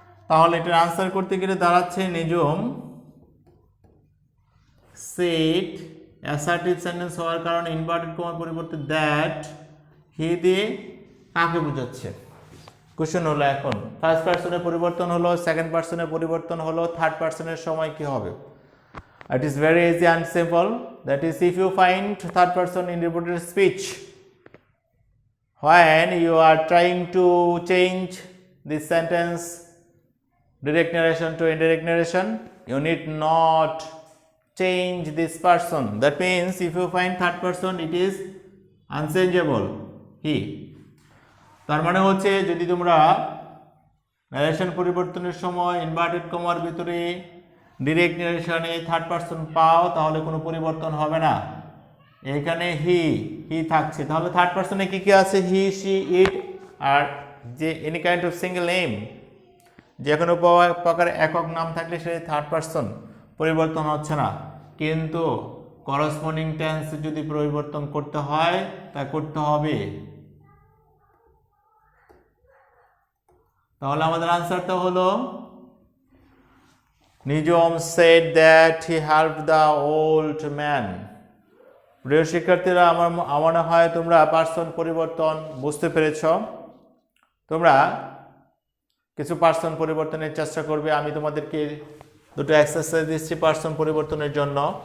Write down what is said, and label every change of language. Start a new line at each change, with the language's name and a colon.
Bangla: তাহলে এটার আনসার করতে গেলে দাঁড়াচ্ছে নিজম সেড, অ্যাসার্টিভ সেন্টেন্স হওয়ার কারণে ইনভার্টেড কমার পরিবর্তে দ্যাট, হি দিয়ে কাকে বোঝাচ্ছে। কোশ্চেন হলো এখন ফার্স্ট পারসনের পরিবর্তন হলো, সেকেন্ড পারসনের পরিবর্তন হলো, থার্ড পারসনের সময় কি হবে?
English: It is very easy and simple. That is, if you find third person in repeated speech when you are trying to change this sentence direct narration to indirect narration, you need not change this person. That means if you find third person, it is unchangeable, he.
Bangla: তার মানে হচ্ছে যদি তোমরা narration পরিবর্তনের সময় inverted কমার ভিতরে direct নারেশনে third person পাও তাহলে কোনো পরিবর্তন হবে না। এখানে হি থাকছে, তাহলে থার্ড পারসনে কি কি আছে? হি, শি, ইট, আর যে
English: any kind of single name,
Bangla: যে কোনো প্রকার একক নাম থাকলে সে থার্ড পারসন, পরিবর্তন হচ্ছে না। কিন্তু করসপন্ডিং টেন্স যদি পরিবর্তন করতে হয় তা করতে হবে। তাহলে আমাদের আনসারটা হলো নিজম
English: said that he helped the old man।
Bangla: প্রিয় শিক্ষার্থীরা আমার মনে হয় তোমরা পার্সন পরিবর্তন বুঝতে পেরেছ। তোমরা কিছু পার্সন পরিবর্তনের চেষ্টা করবে। আমি তোমাদেরকে দুটো এক্সারসাইজ দিচ্ছি পার্সন পরিবর্তনের জন্য।